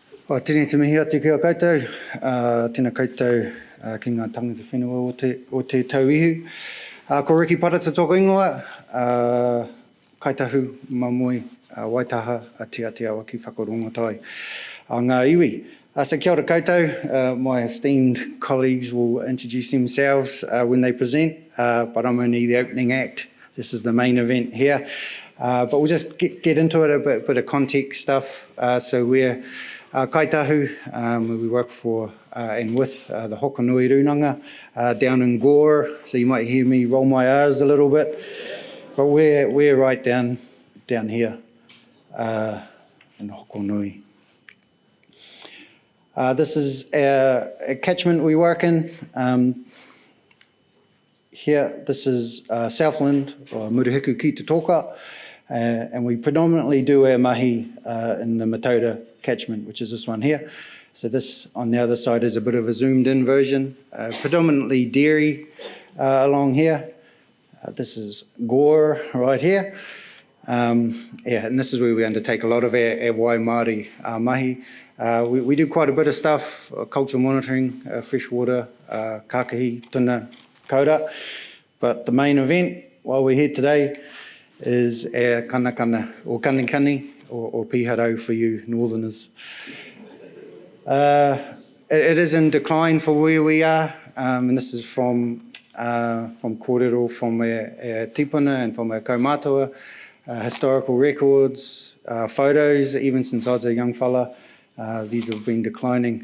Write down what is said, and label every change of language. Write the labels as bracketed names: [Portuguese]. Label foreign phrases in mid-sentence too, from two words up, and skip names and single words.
[Māori] Tēnei te mihi atu kia koutou, tēnā koutou ki ngā tangata whenua o te tauihu. Ko Riki Parata tōku ingoa, kaitahu mamoi waitaha a te awa ki whakarongotai a ngā iwi. So kia ora koutou, [English] my esteemed colleagues will introduce themselves when they present, but I'm only the opening act. This is the main event here. But we'll just get into it, a bit of context stuff. So we're kaitahu, we work for and with the Hokonui Runanga down in Gore, so you might hear me roll my R's a little bit, but we're right down here in Hokonui. This is a catchment we work in. Here, this is Southland, or [Māori] Murihiku ki te toka, [English] and we predominantly do our mahi in the Mataura Catchment, which is this one here. So this on the other side is a bit of a zoomed in version, predominantly dairy along here. This is Gore right here. And this is where we undertake a lot of our [Māori] wai Māori mahi. [English] We do quite a bit of stuff, cultural monitoring, freshwater, [Māori] kākahi, tuna, kaura. [English] But the main event, while we're here today, is our kanakana, or kanikani, or piharau for you northerners. It is in decline for where we are, and this is from kōrero, from our tipuna and from our kaumātua, historical records, photos, even since I was a young fella, these have been declining.